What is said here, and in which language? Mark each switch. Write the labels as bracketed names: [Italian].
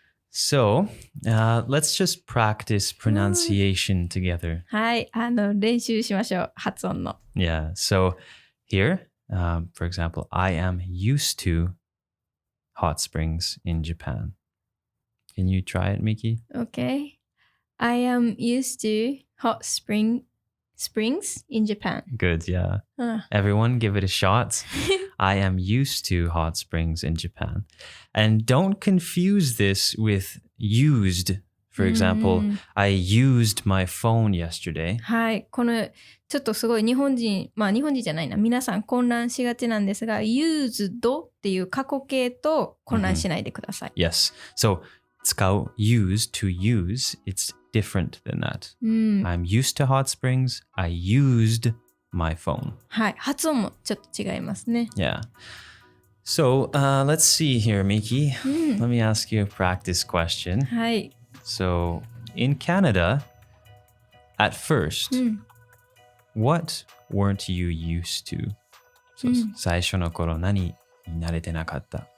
[English] So, let's just practice pronunciation together. [Japanese] はい、練習しましょう、発音の。 [English] Yeah, so here, for example, I am used to hot springs in Japan. Can you try it, Miki? Okay. I am used to hot springs in Japan. Good, yeah. Everyone give it a shot. I am used to hot springs in Japan. And don't confuse this with used. For example, I used my phone yesterday. [Japanese] はい。このちょっとすごい日本人じゃないな。皆さん混乱しがちなんですが、used っていう過去形と混乱しないでください。 [English] Yes. So, 使う use to use, it's different than that. I'm used to hot springs. I used my phone. [Japanese] はい。発音もちょっと違いますね。 [English] Yeah. So, let's see here, Miki. Let me ask you a practice question. [Japanese] はい。 [English] So, in Canada, at first, what weren't you used to? [Japanese] So, 最初の頃何に慣れてなかった？